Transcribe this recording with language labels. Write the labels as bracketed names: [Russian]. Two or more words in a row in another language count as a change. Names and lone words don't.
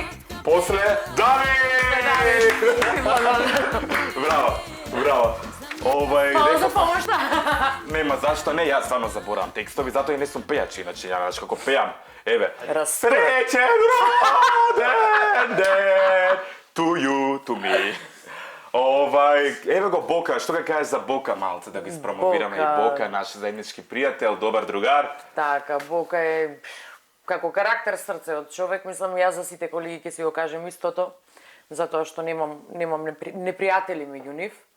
[Macedonian] После Давид! Браво. Мало за помошта. Нема зашто не, јас стварно заборавам текстови, затоа и не сум пејач, иначе ја знаеш како пеам. Еве. Растура. Среќен роден ден [English] to you, to me. [Macedonian] Еве го Бока, што га кажеш за Бока малце да го испромовираме и Бока, наш заеднички пријател, добар другар. Така, Бока е како карактер срце од човек, мислам јас за сите колеги ќе си го кажем истото, затоа што немам непријатели меѓу нив.